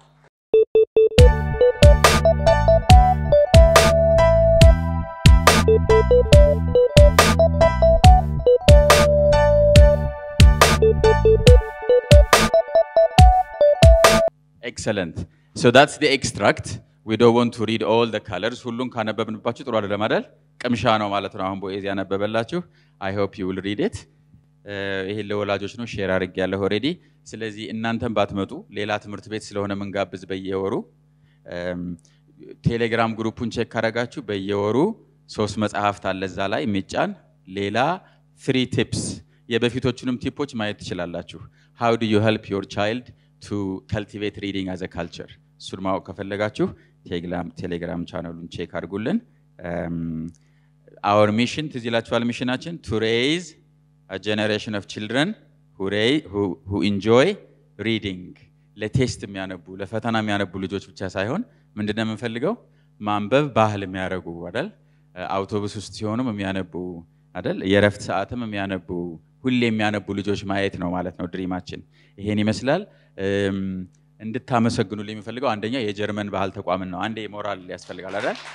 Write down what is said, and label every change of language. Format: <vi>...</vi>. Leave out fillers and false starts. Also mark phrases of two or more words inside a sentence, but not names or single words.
<en>Excellent. So that's the extract. We don't want to read all the colors.</en> <am>ሁሉን ካነበብንባችሁ ጥሩ አይደለም አይደል? ቅምሻ ነው ማለት ነው። አሁን ቦኤዝ ያነበበላችሁ.</am> <en>I hope you will read it.</en> <am>ይሄ ለወላጆች ነው ሼር አድርጌያለሁ ኦሬዲ። ስለዚህ እናንተም ባትመጡ ሌላ ትምህርት ቤት ስለሆነ መንጋብዝ በየወሩ ቴሌግራም ግሩፑን ቼክ ካረጋችሁ በየወሩ 3 መጽሐፍት አለ እዛ ላይ የሚጫን ሌላ 3 tips የበፊቶቹንም ቲፖች ማየት ትችላላችሁ.</am> <en>How do you help your child to cultivate reading as a culture?</en> <am>እሱን ማወቅ ከፈለጋችሁ ቴሌግራም ቻናሉን ቼክ አድርጉልን.</am> <en>Our mission</en> <am>ትዝ ይላችኋል ሚሽናችን</am> <en>to raise a generation of children who enjoy reading.</en> <am>ለቴስት የሚያነቡ ለፈተና የሚያነቡ ልጆች ብቻ ሳይሆን ምንድነው የምንፈልገው? ማንበብ ባህል የሚያደርጉ አይደል? አውቶቡስ ውስጥ ሲሆኑም የሚያነቡ አይደል? የረፍት ሰዓትም የሚያነቡ ሁሌ የሚያነቡ ልጆች ማየት ነው ማለት ነው ድሪማችን. ይሄን ይመስላል። እንድታመሰግኑልኝ የምፈልገው አንደኛ የጀርመን ባህል ተቋም ነው። አንዴ ሞራል ያስፈልጋል አይደል?</am>